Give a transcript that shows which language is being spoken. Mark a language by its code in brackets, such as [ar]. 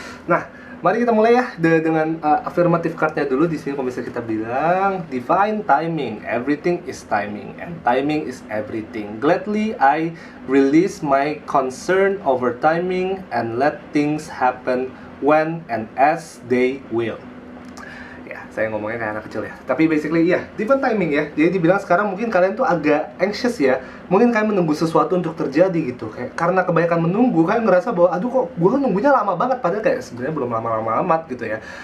[id] Nah, mari kita mulai ya dengan affirmative cardnya dulu. Di sini kalau misalnya kita bilang [en] divine timing, everything is timing and timing is everything. Gladly I release my concern over timing and let things happen when and as they will. [id] Saya ngomongnya kayak anak kecil ya, tapi basically iya, divine timing ya. Jadi dibilang sekarang mungkin kalian tuh agak anxious ya, mungkin kalian menunggu sesuatu untuk terjadi gitu, kayak karena kebanyakan menunggu kalian ngerasa bahwa aduh kok gue nunggunya lama banget, padahal kayak sebenarnya belum lama-lama amat gitu ya.